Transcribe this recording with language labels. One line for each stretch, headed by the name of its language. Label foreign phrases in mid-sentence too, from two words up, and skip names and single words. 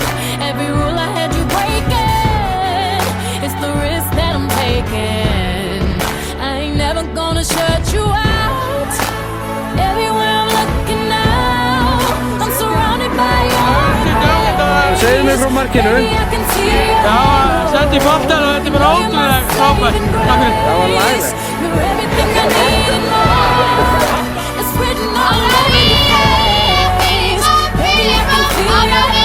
English: Every rule I had you breaking. It's the risk that I'm taking. I ain't never gonna shut you out. Everywhere I'm looking now, I'm surrounded by your eyes.
Icelandic: Segðu mér frá markinu. Já, sendi boltan og þetta er bara ótrúlega frábært. Takk fyrir. Það var laglegt.
English: You're everything I need and more. It's written all over your face. Baby, I can feel your